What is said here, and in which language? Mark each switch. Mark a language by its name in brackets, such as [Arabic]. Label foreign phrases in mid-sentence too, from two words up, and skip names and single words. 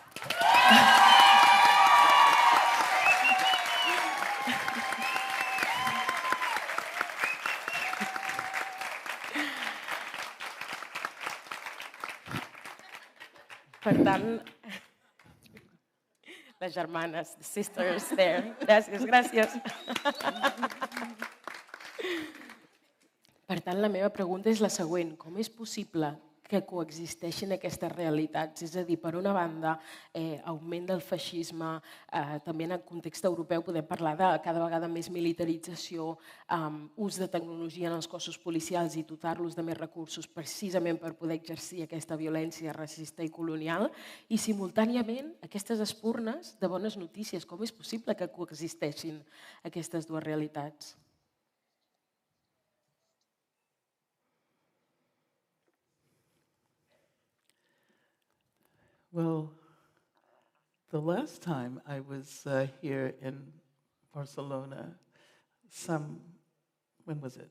[Catalan] Per tant, les germanes, [English] the sisters there. [Catalan] Gràcies, gràcies. Per tant, la meva pregunta és la següent. Com és possible que coexisteixin aquestes realitats? És a dir, per una banda, augment del feixisme, també en el context europeu podem parlar de cada vegada més militarització, ús de tecnologia en els cossos policials i dotar-los de més recursos precisament per poder exercir aquesta violència racista i colonial, i simultàniament aquestes espurnes de bones notícies. Com és possible que coexisteixin aquestes dues realitats? [English] Well, the last time I was here in Barcelona, when was it?